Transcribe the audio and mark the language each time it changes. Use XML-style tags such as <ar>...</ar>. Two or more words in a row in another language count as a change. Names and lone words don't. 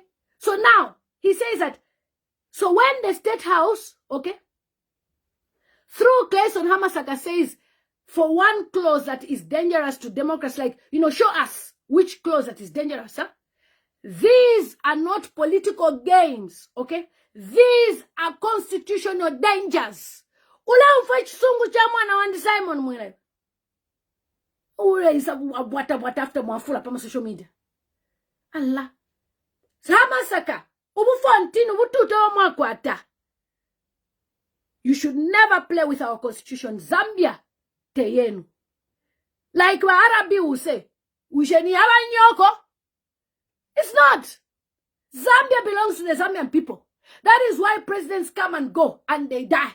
<en>So now, he says that, so when the State House, okay, through Clayson Hamasaka says, for one clause that is dangerous to democracy, like, show us which clause that is dangerous, huh? These are not political games, okay? These are constitutional dangers.</en> <bem>Ula ufaichi sungu cha mwana wandi Simon mwile. Ule isa wata after mwafula pama</bem> <en>social media.</en> <bem>Allah. Hamasaka. Ubufontini ubututo wa mwakwata.</bem> <en>You should never play with our constitution.</en> <bem>Zambia. Teyenu.</bem> <en>Like wa Arabi will say,</en> <bem>Usheni haba nyoko.</bem> <en>It's not. Zambia belongs to the Zambian people. That is why presidents come and go and they die.</en>